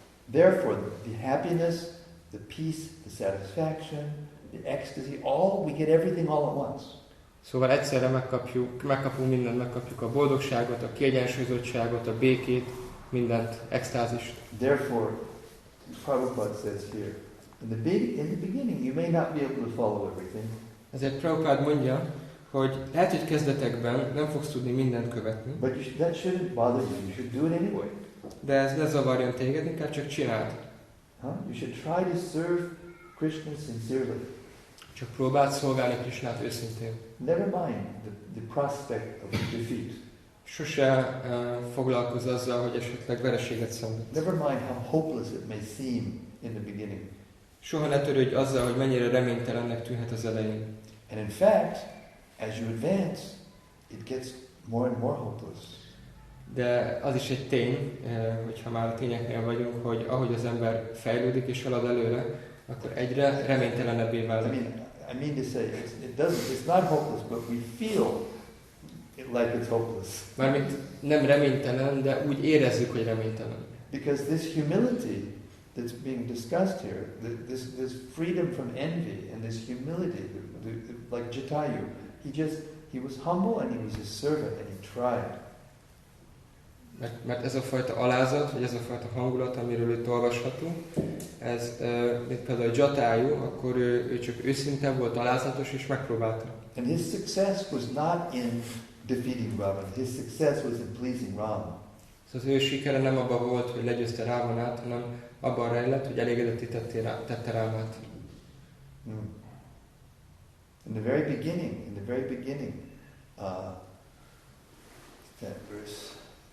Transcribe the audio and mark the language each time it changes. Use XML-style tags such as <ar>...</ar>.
<en>Therefore, the happiness, the peace, the satisfaction, the ecstasy, we get everything all at once.</en> <hu>Szóval egyszerre megkapunk mindent, megkapjuk a boldogságot, a kiegyensúlyozottságot, a békét, mindent, extázist.</hu> <en>Therefore, Prabhupada says here, in the beginning you may not be able to follow everything,</en> <hu>Ezért Prabhupád mondja, hogy lehet, hogy kezdetekben nem fogsz tudni mindent követni,</hu> <en>but that shouldn't bother you. You should do it anyway.</en> <hu>de ez ne zavarjon téged, inkább csak csináld.</hu> <en>You should try to serve Krishna sincerely.</en> <hu>Csak próbáld szolgálni Krishnát őszintén.</hu> <en>Never mind the prospect of defeat.</en> <hu>Sose foglalkozz azzal, hogy esetleg vereséget szenved.</hu> <en>Never mind how hopeless it may seem in the beginning.</en> <hu>Soha ne törődj azzal, hogy mennyire reménytelennek tűnhet az elején.</hu> <en>And in fact, as you advance, it gets more and more hopeless.</en> <hu>De az is egy tény, hogyha már a tényeknél vagyunk, hogy ahogy az ember fejlődik és halad előre, akkor egyre reménytelenebbé válik.</hu> <en>I mean to say, it's not hopeless, but we feel like it's hopeless.</en> <hu>Mármint nem reménytelen, de úgy érezzük, hogy reménytelen.</hu> <en>Because this humility that's being discussed here, this freedom from envy and this humility, like Jatayu, he was humble and he was a servant and he tried.</en> <hu>Mert ez a fajta alázat, vagy ez a fajta hangulat, amiről itt olvashatunk, ez, mint például Jatayu, akkor ő csak őszinte volt, alázatos, és megpróbálta.</hu> <en>And his success was not in defeating Ravan. His success was in pleasing Ram.</en> <hu>Szóval az ő sikere nem abban volt, hogy legyőzte Rávanát, hanem abban rejlett, hogy elégedetté tette Rámát.</hu> <en>In the very beginning, that verse.</en>